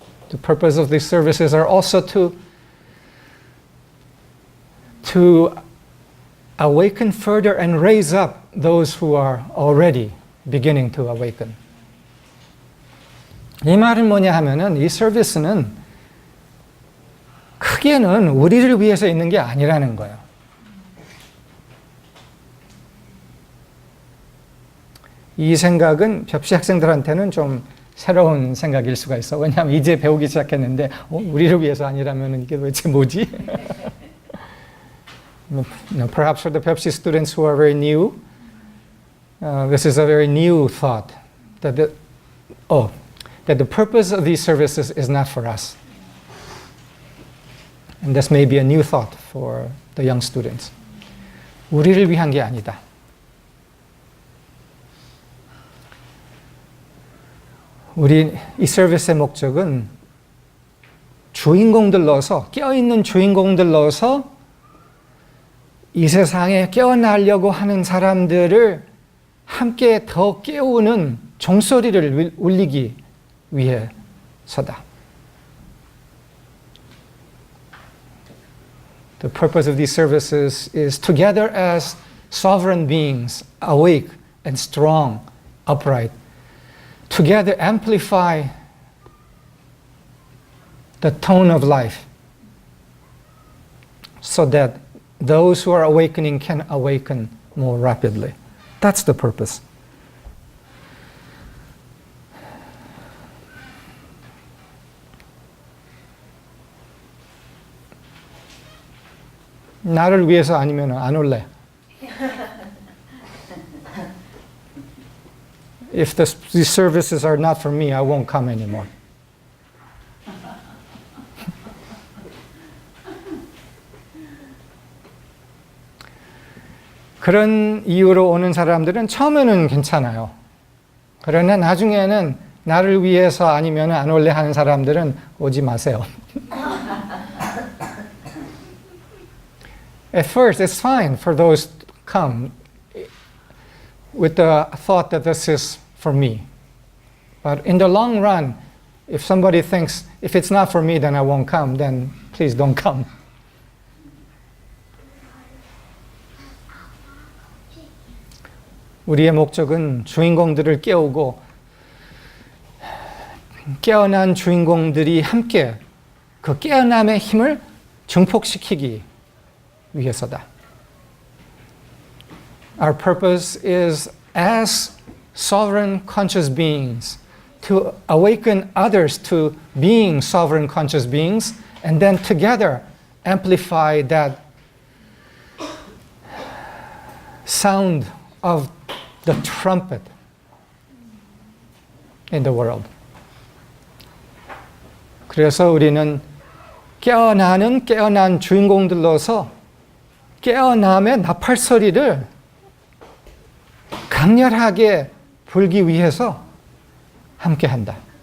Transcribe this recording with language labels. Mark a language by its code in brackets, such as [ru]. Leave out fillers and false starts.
[en] The purpose of these services are also to awaken further and raise up those who are already beginning to awaken. [ko] 이 말은 뭐냐 하면은 이 서비스는 크게는 우리를 위해서 있는 게 아니라는 거예요. 이 생각은 벽시 학생들한테는 좀 새로운 생각일 수가 있어. 왜냐하면 이제 배우기 시작했는데 우리를 위해서 아니라면 이게 도대체 뭐지? [en] Perhaps for the Pepsi students who are very new, this is a very new thought that the purpose of these services is not for us. And this may be a new thought for the young students. [ko] 우리를 위한 게 아니다. 우리 이 서비스의 목적은 주인공들 넣어서, 깨어있는 주인공들 넣어서 이 세상에 깨어나려고 하는 사람들을 함께 더 깨우는 종소리를 울리기 위해서다. [en] The purpose of these services is together as sovereign beings, awake and strong, upright, together amplify the tone of life so that those who are awakening can awaken more rapidly. That's the purpose. [ko] 나를 위해서 아니면 안 올래. [en] If these services are not for me, I won't come anymore. [ko] 그런 이유로 오는 사람들은 처음에는 괜찮아요. 그러나 나중에는 나를 위해서 아니면 안 올래 하는 사람들은 오지 마세요. [en] At first, it's fine for those to come with the thought that this is for me. But in the long run, if somebody thinks, if it's not for me, then I won't come, then please don't come. [ko] 우리의 목적은 주인공들을 깨우고 깨어난 주인공들이 함께 그 깨어남의 힘을 증폭시키기 위해서다. [en] Our purpose is as sovereign conscious beings to awaken others to being sovereign conscious beings and then together amplify that sound of the trumpet in the world. [ko] 그래서 우리는 깨어난 주인공들로서 깨어남의 나팔소리를 강렬하게 불기 위해서 함께한다.